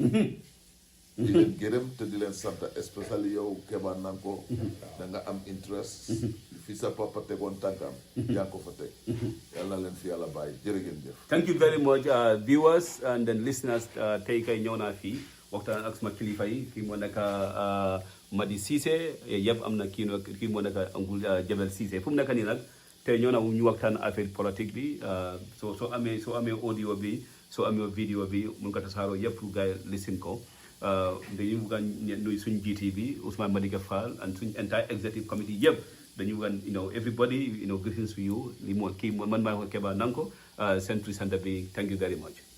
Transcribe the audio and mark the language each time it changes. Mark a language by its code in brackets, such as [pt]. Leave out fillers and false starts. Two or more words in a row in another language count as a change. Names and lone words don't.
[wo] di leen gërëm te di leen sant especially yow Keba nan ko da nga am interest fi sa papa tegoon tànkam yaa ngi ko fa teg yàlla na leen fi yàlla bàyyi jërë ngeen jëf [en] thank you very much viewers and then listeners [wo] tey kay ñëw naa fii waxtaan ak suma kilifa yi kii moo nekk Madi Ceesay yëpp am na kii moo nekk Uncle Jabel Ceesay fu mu nekk nii nag tey ñëw na ñu waxtaan [fr] affaire politique [wo] bi soo amee audio bi soo amee vidéo bi mun ko tasaaroo yëpp gars yi listen ko dañuy bugg a nuyu suñ GT bi Ousmane Madické Fall and suñ [en] entire executive committee [wo] yëpp dañu bugg a [en] everybody greetings to you [wo] li moo kii man maa ko Keba Nanko seen presenter bi [en] thank you very much